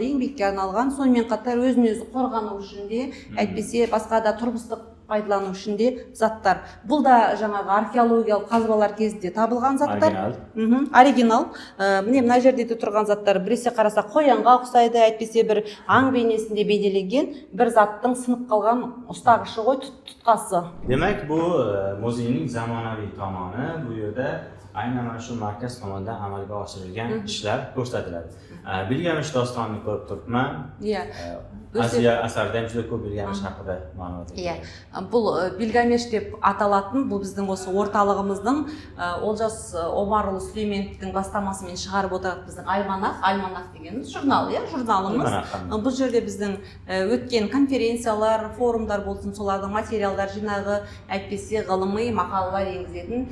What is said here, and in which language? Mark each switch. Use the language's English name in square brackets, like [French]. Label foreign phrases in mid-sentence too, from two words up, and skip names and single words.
[Kazakh] Еңбекке арналған, сонымен қатар өзін-өзі қорғану үшін де, әйтпесе басқа да тұрмыстық пайдалану үшін де заттар. Бұл да жаңағы археологиялық қазбалар кезінде табылған заттар. Оригинал. Міне мына жерде тұрған заттар біресе қараса қоянға ұқсайды, әйтпесе бір аң бейнесінде бейнеленген бір заттың сынып қалған ұстағышы ғой, тұтқасы. [Uzbek] Demak, bu muzeyning zamonaviy tomoni. Bu yerda aynan mana shu markaz tomonidan amalga oshirilgan ishlar ko'rsatiladi. Bilgamish dostonni ko'rib turibman. Asiya asarida juda ko'p Bilgamish haqida ma'lumot [Kazakh] бар. Бұл Bilgamish деп аталатын, бұл біздің осы орталығымыздың Олжас Омарұлы Сүлейменовтің бастамасымен шығарып отырған біздің альманах деген журнал, журналымыз. Бұл жерде біздің өткен конференциялар, форумдар болсын, солардың материалдар жинағы, әйтпесе ғылыми мақалалар енгізетін.